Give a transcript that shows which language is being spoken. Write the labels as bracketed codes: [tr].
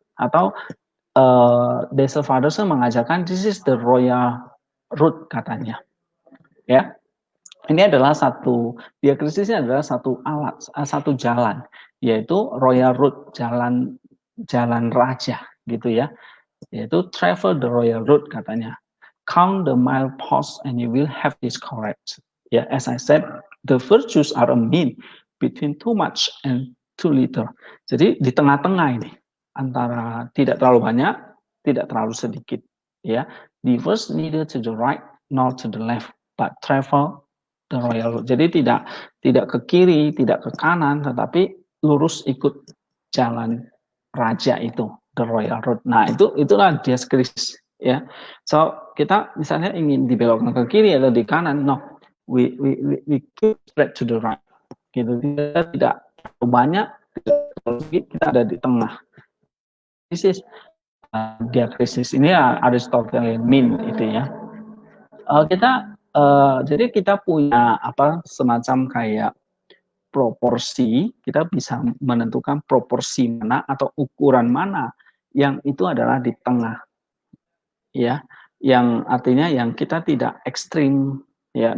[id] Atau [en] Dessel Faderson [id] mengajarkan [en] this is the royal route [id] katanya. Ya, ini adalah diakrisisnya adalah satu alat, satu jalan, yaitu [en] royal route, [id] jalan raja gitu ya. Yaitu [en] travel the royal route [id] katanya. [en] Count the mileposts and you will have this correct. Ya, as I said, the virtues are a mean between too much and too little. [id] Jadi di tengah-tengah ini, antara tidak terlalu banyak, tidak terlalu sedikit. [en] Ya, diverse neither to the right nor to the left, but travel the royal road. [id] Jadi tidak ke kiri, tidak ke kanan, tetapi lurus ikut jalan raja itu, [en] the royal road. [id] Nah, itulah diakrisis ya. [en] So, [id] kita misalnya ingin dibelokkan ke kiri atau di kanan, [en] no. We keep straight to the right. [id] Gitu. Kita tidak terlalu banyak, kita ada di tengah. [en] This is diakrisis [id] ini ya [en] Aristotelian mean [id] itu ya. Jadi kita punya semacam kayak proporsi, kita bisa menentukan proporsi mana atau ukuran mana yang itu adalah di tengah, ya, yang artinya yang kita tidak ekstrim, ya.